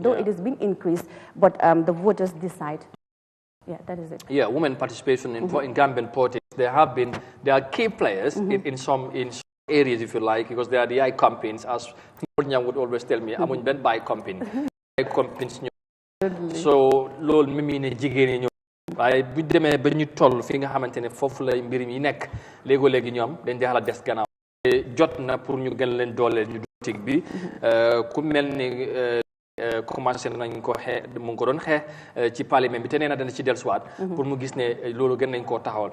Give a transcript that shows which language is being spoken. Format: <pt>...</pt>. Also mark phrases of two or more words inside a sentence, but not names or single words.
<en>Though it has been increased, but the voters decide. Yeah, that is it. Yeah, women participation in Gambian politics. There are key players in some areas, if you like, because they are the eye campaigns, as Nyang would always tell me. I'm going buy campaign.</en> <wo>So, lol mimi ne jigéen ñoo waaye bu demee ba ñu toll fi nga xamante ne foofu la mbir mi nekk léegi ñoom dañ di xala des gannaaw. Jot na pour ñu gën leen dooleel ñu politique bi ku mel ni commencé nañ ko mu ngi ko doon xeex ci parlement bi te nee na dana ci dellusiwaat pour mu gis ne loolu gën nañ koo taxawal.</wo>